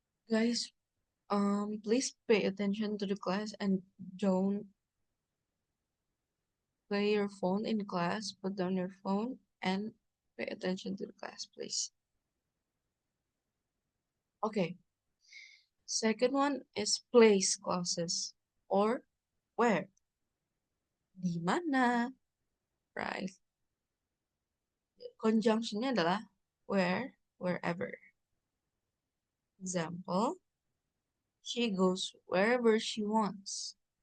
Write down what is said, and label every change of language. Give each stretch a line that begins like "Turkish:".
English: Guys, please pay attention to the class and don't play your phone in class. Put down your phone and pay attention to the class, please. Okay. Second one is place clauses or where.
Indonesian: Di mana,
English: right?
Indonesian: Conjunctionnya adalah where, wherever.
English: Example, she goes wherever she wants.